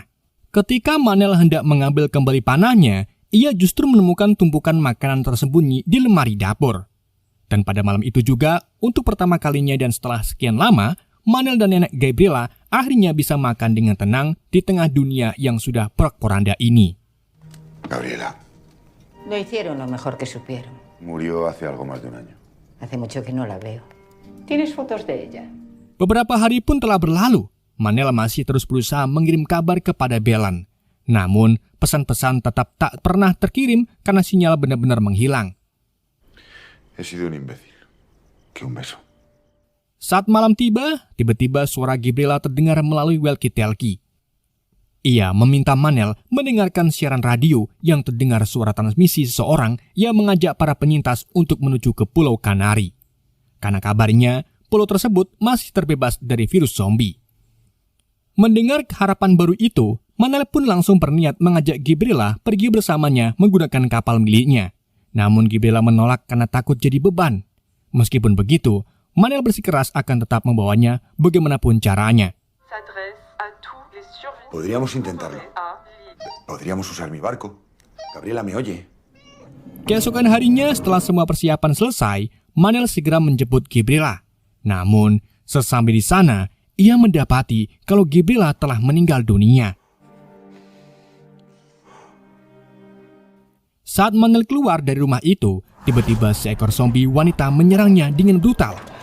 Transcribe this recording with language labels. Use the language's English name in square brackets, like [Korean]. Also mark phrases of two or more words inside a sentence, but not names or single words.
[Indonesian] Ketika Manel hendak mengambil kembali panahnya, ia justru menemukan tumpukan makanan tersembunyi di lemari dapur. Dan pada malam itu juga, untuk pertama kalinya dan setelah sekian lama, Manel dan nenek Gabriela akhirnya bisa makan dengan tenang di tengah dunia yang sudah porak-poranda ini. Gabriela. [Spanish] Lo hicieron lo mejor que supieron. Murió hace algo más de un año. Hace mucho que no la veo. ¿Tienes fotos de ella? [Indonesian] Beberapa hari pun telah berlalu. Manel masih terus berusaha mengirim kabar kepada Belan. Namun, pesan-pesan tetap tak pernah terkirim karena sinyal benar-benar menghilang. [Spanish] He sido un imbécil. Que un beso. [Indonesian] Saat malam tiba, tiba-tiba suara Gabriela terdengar melalui walkie-talkie. Ia meminta Manel mendengarkan siaran radio yang terdengar suara transmisi seseorang yang mengajak para penyintas untuk menuju ke Pulau Kanari. Karena kabarnya, pulau tersebut masih terbebas dari virus zombie. Mendengar harapan baru itu, Manel pun langsung berniat mengajak Gabriela pergi bersamanya menggunakan kapal miliknya. Namun Gabriela menolak karena takut jadi beban. Meskipun begitu, Manel bersikeras akan tetap membawanya bagaimanapun caranya. [Spanish] Podríamos intentarlo. Podríamos usar mi barco. Gabriela me oye. [Indonesian] Keesokan harinya setelah semua persiapan selesai, Manel segera menjemput Gabriela. Namun, sesampai di sana, ia mendapati kalau Gabriela telah meninggal dunia. Saat Manel keluar dari rumah itu, tiba-tiba seekor zombie wanita menyerangnya dengan brutal.